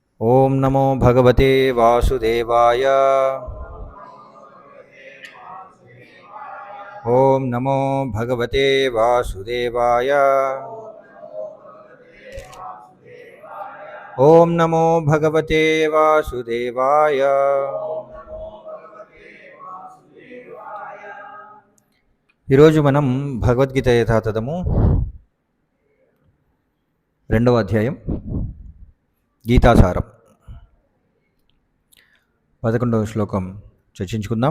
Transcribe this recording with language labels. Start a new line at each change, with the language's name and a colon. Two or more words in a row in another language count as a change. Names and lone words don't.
Sanskrit: ओम नमो भगवते वासुदेवाय। ओम नमो भगवते वासुदेवाय। ओम नमो भगवते वासुदेवाय।
Telugu: ఈరోజు మనం భగవద్గీత యథాతథము 2వ అధ్యాయం గీతాసారం 11వ శ్లోకం చర్చించుకుందాం.